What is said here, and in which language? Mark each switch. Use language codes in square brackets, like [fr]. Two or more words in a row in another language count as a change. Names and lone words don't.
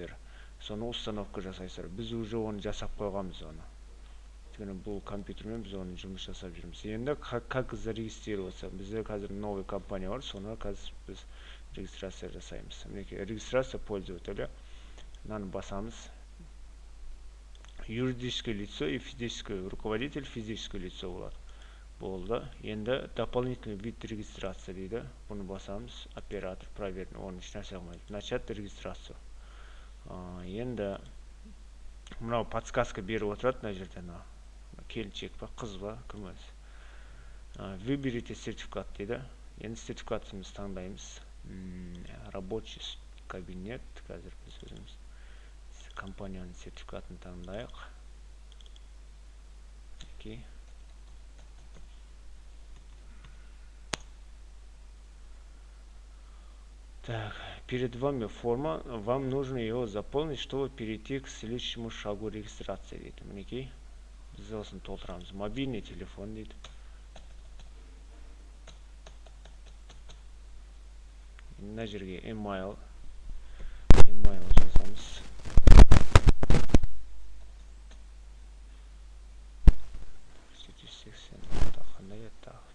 [kk] Соны установка жасайсыздар. Біз уже оны жасап қойғанбыз оны. өйткені бұл компьютермен біз оны жұмыс жасап жүрміз. Енді [ru] как зарегистрироваться? [kk] Бізде қазір новый компания бар, соны қазір біз регистрация жасаймыз. Мінекей [ru] регистрация пользователя. [kk] Мынаны басамыз. [ru] Юридическое лицо и физическое руководитель физическое лицо болады. [kk] Болды. Енді [ru] дополнительный вид регистрация [kk] дейді. Бұны басамыз. [ru] Оператор проверен. [kk] Оның еш нәрсе қылмайды. [ru] Начать регистрацию. [kk] Енді мынау подсказка беріп отырады мына жерде. Келіншек па, қыз ба, кім өзі. [ru] Выберите сертификат [kk] дейді. Енді сертификатымызды таңдаймыз. [ru] Рабочий кабинет. [kk] Қазір біз өзіміз компанияның сертификатын таңдайық. Окей. [ru] Так, перед вами форма, вам нужно ее заполнить, чтобы перейти к следующему шагу регистрации дейді. [kk] Мінекей, біз осын толтырамыз. [ru] Мобильный телефон [kk] дейді. Мына жерге email жазамыз. Қандай еді?